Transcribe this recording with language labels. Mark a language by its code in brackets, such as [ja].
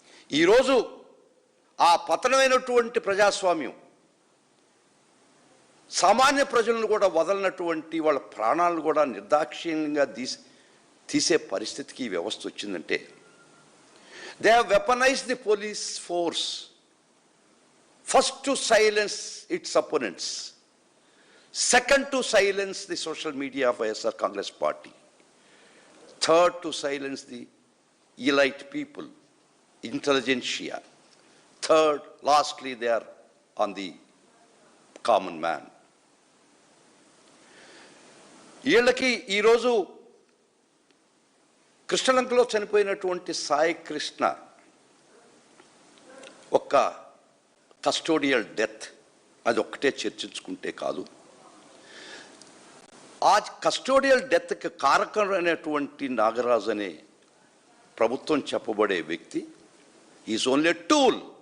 [te] ఈరోజు ఆ పతనమైనటువంటి ప్రజాస్వామ్యం సామాన్య ప్రజలను కూడా వదలనటువంటి వాళ్ళ ప్రాణాలను కూడా నిర్దాక్షిణ్యంగా తీసే పరిస్థితికి ఈ వ్యవస్థ వచ్చిందంటే [en] They have weaponised the police force first to silence its opponents, Second, to silence the social media of YSR Congress Party. Third, to silence the elite people, intelligentsia. Third, lastly, they are on the common man. [te] వీళ్ళకి ఈరోజు కృష్ణలంకలో చనిపోయినటువంటి సాయి కృష్ణ ఒక custodial death, అది ఒక్కటే చర్చించుకుంటే కాదు, ఆ custodial డెత్కి కారకమైనటువంటి Nagaraju అనే ప్రభుత్వం చెప్పబడే వ్యక్తి [en] Is only tool.